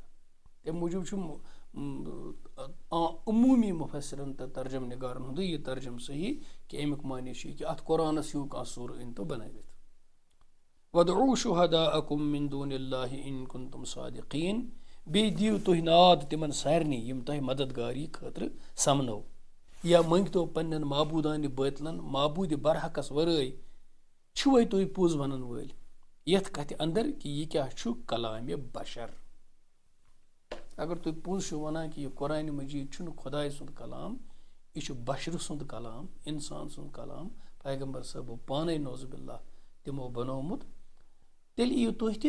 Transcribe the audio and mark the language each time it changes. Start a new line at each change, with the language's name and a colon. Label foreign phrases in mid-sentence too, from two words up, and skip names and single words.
Kashmiri: تمہِ موٗجوٗب چھُ عموٗمی مُفسِرن تہٕ ترجم نِگارن ہُنٛدُے یہِ ترجم صحیح کہِ امیُک معنی چھُ یہِ کہِ اتھ قرآنس ہیوٗ کانٛہہ سوٗرٕ أنۍتو بنٲوِتھ.
Arabic: وَادْعُوا شُهَدَاءَكُم مِن دُونِ اللہِ إِن كُنتُم صَادِقِينَ.
Kashmiri: بیٚیہِ دِیِو تُہۍ ناد تِمن سارنٕے یِم تۄہہِ مددگار یہِ خٲطرٕ سمنو، یا مٔنگتو پننٮ۪ن معبوٗدانہِ بٲطلن معبوٗدِ برحقس ورٲے چھِوَے تُہۍ پوٚز ونن وٲلۍ یتھ کتھِ انٛدر کہِ یہِ کیٛاہ چھُ کلامِ بشر. اگر تُہۍ پوٚز چھِو ونان کہِ یہِ قرآنِ مجیٖد چھُنہٕ خۄداے سُنٛد کلام، یہِ چھُ بشرٕ سُنٛد کلام، انسان سُنٛد کلام، پیغمبر صٲبو پانے
Arabic: نعوذ باللہ
Kashmiri: تِمو بنومُت، تیٚلہِ یِیِو تُہۍ تہِ.